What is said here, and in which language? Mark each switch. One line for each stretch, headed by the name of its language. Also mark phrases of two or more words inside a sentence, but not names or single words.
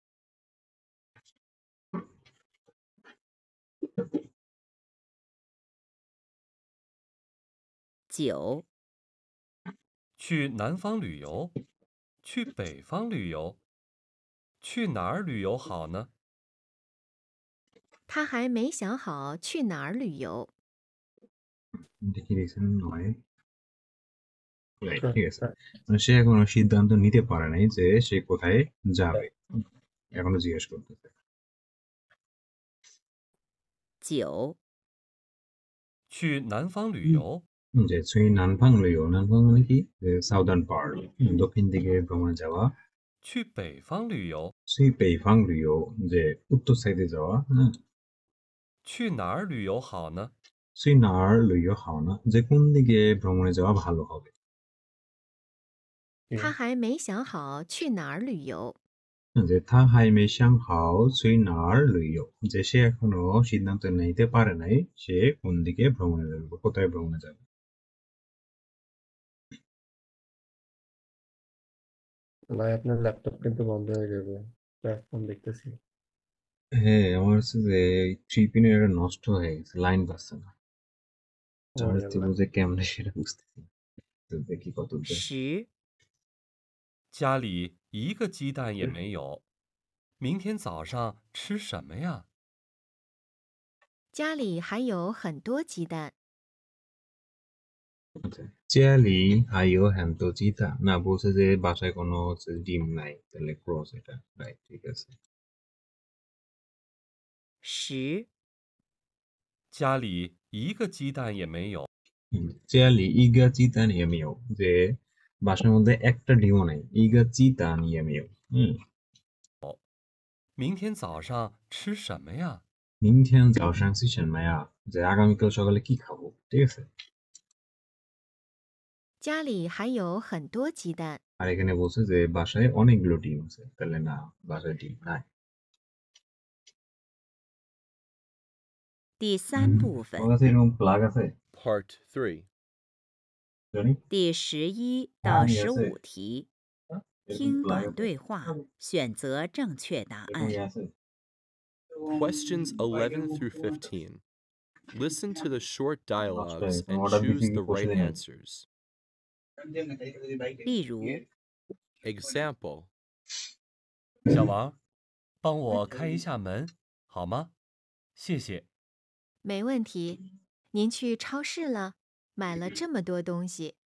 Chinese: 9、去南方旅游，去北方旅游，去哪儿旅游好呢？他还没想好去哪儿旅游。
Bangla: এটা কি লিখছেন নয় ঠিক আছে মানে সে এখনো সিদ্ধান্ত নিতে পারে নাই যে সে কোথায় যাবে এখনো জিজ্ঞেস করতেছে
Chinese: 9、去南方旅游，
Bangla: যে
Chinese: 去南方旅游 南方
Bangla: মানে কি
English: southern part
Bangla: দক্ষিণ দিকে ভ্রমণে যাওয়া
Chinese: 去北方旅游，去北方旅游
Bangla: যে উত্তর সাইডে যাওয়া হ্যাঁ
Chinese: 去哪儿旅游好呢？去哪儿旅游好呢
Bangla: যে কোন দিকে ভ্রমণে যাওয়া ভালো হবে
Chinese: 他还没想好去哪儿旅游。
Bangla: যে
Chinese: 他还没想好去哪儿旅游
Bangla: যে সে এখনো সিদ্ধান্ত নিতে পারে নাই সে কোন দিকে ভ্রমণে যাবে বা কোথায় ভ্রমণে যাবে ভাই আপনার ল্যাপটপ কিন্তু বন্ধ হয়ে যাবে ফোন দেখতেছি হ্যাঁ আমার হচ্ছে যে 3 পিনের এটা নষ্ট হয়ে গেছে লাইন পাচ্ছে না চার্জ দিব যে কেমনে সেটা বুঝতেছি না। তো দেখি কত দূর
Chinese: 10、家里一个鸡蛋也没有，明天早上吃什么呀？家里还有很多鸡蛋，家里还有很多鸡蛋呢
Bangla: বলছে যে বাসায় কোনো হচ্ছে ডিম নাই তাহলে ক্রস এটা রাইট ঠিক আছে
Chinese: 10、家里一个鸡蛋也没有，家里一个鸡蛋也没有
Bangla: যে বাসার মধ্যে একটা ডিমও নাই
Chinese: 一个鸡蛋也没有明天早上吃什么呀？明天早上吃什么呀
Bangla: যে আগামীকাল সকালে কি খাবো ঠিক আছে
Chinese: 家里还有很多鸡蛋。
Bangla: আর এখানে বলছে যে বাসায় অনেকগুলো ডিম আছে তাহলে না বাসায় ডিম নাই
Chinese: 第3部
Bangla: তোমার
Chinese: 分
Bangla: কাছে এরকম প্লাগ আছে
English: Part 3.
Bangla: জানি
Chinese: 第11到你也是 15题，
Bangla: এরকম
Chinese: 听
Bangla: প্লাগ
Chinese: 短
Bangla: আছে
Chinese: 对话，选择正确答
Bangla: এরকম
Chinese: 案。
Bangla: ইয়ে আছে
English: Questions 11 through 15. Listen to the short dialogues Okay, and order choose between the right question. answers.
Chinese: 例如，
English: Example.
Chinese: 小王，帮我开一下门好吗？谢谢。没问题。您去超市了，买了这么多东西。